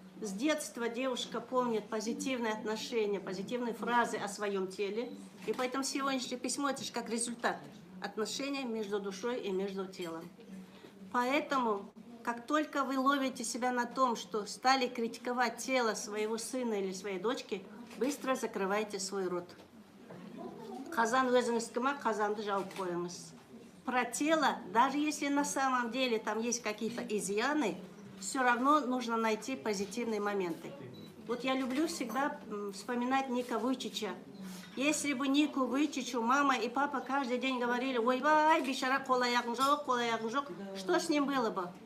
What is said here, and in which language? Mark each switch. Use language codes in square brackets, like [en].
[ru] С детства девушка помнит позитивные отношения, позитивные фразы о своем теле. И поэтому сегодняшнее письмо – это же как результат отношения между душой и между телом. Поэтому, как только вы ловите себя на том, что стали критиковать тело своего сына или своей дочки, быстро закрывайте свой рот. [kk] Қазан өзіңіз кім, қазанды жауып қойыңыз. [ru] Про тело, даже если на самом деле там есть какие-то изъяны, все равно нужно найти позитивные моменты. Вот я люблю всегда вспоминать Ника Вуйчича. Если бы Нику Вуйчичу мама и папа каждый день говорили: [kk] «Ой-вай, бишара, қолаяғың жоқ», [ru] что с ним было бы?